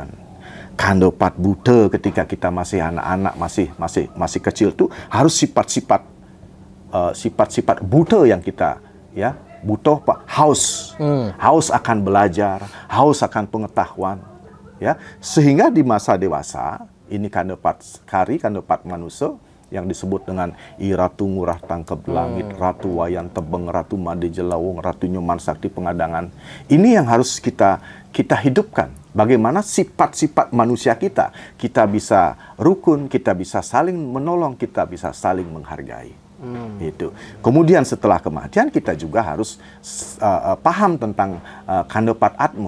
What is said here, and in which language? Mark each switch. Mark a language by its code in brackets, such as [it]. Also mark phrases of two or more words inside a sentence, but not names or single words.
[id] Kandepat Buddha ketika kita masih anak-anak, masih kecil tuh harus sifat-sifat Buddha yang kita ya butuh, Pak, haus akan belajar, haus akan pengetahuan, ya, sehingga di masa dewasa ini kandepat manusia yang disebut dengan I Ratu Ngurah Tangkep Langit, Ratu Wayan Tebeng, Ratu Made Jelawung, Ratu Nyoman Sakti Pengadangan. Ini yang harus kita hidupkan. Bagaimana sifat-sifat manusia kita bisa rukun, kita bisa saling menolong, kita bisa saling menghargai. Itu. Kemudian setelah kematian kita juga harus paham tentang Kandepat Atmo.